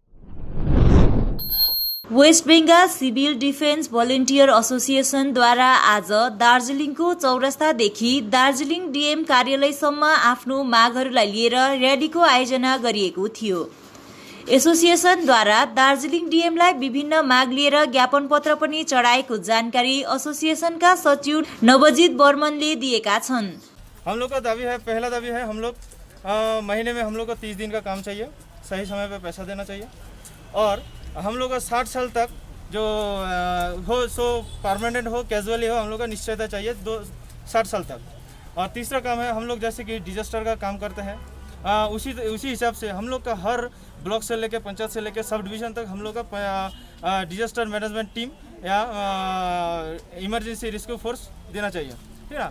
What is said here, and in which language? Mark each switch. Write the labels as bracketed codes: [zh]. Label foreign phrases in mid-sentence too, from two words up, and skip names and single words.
[ne] वेस्ट बेंगाल सिभिल डिफेन्स भोलिन्टियर एसोसिएसनद्वारा आज दार्जिलिङको चौरस्तादेखि दार्जिलिङ डीएम कार्यालयसम्म आफ्नो मागहरूलाई लिएर र्यालीको आयोजना गरिएको थियो। एसोसिएसनद्वारा दार्जिलिङ डीएमलाई विभिन्न माग लिएर ज्ञापन पत्र पनि चढाएको जानकारी एसोसिएसनका सचिव नवजीत बर्मनले दिएका छन्। [hi] हम लोग का दावी है, पहला दावी है हम लोग महीने में हम लोग को 30 दिन का काम चाहिए, सही समय पे पैसा देना चाहिए। और हम लोग का 60 साल तक जो हो सो परमानेंट हो कैजुअली हो हम लोग का निश्चयता चाहिए 60 साल तक। और तीसरा काम है हम लोग जैसे कि डिजास्टर का काम करते हैं उसी हिसाब से हम लोग का हर ब्लॉक से लेकर पंचायत से लेकर [en] sub division [hi] तक हम लोग का [en] disaster management team [hi] या [en] emergency rescue force [hi] देना चाहिए, ठीक है ना।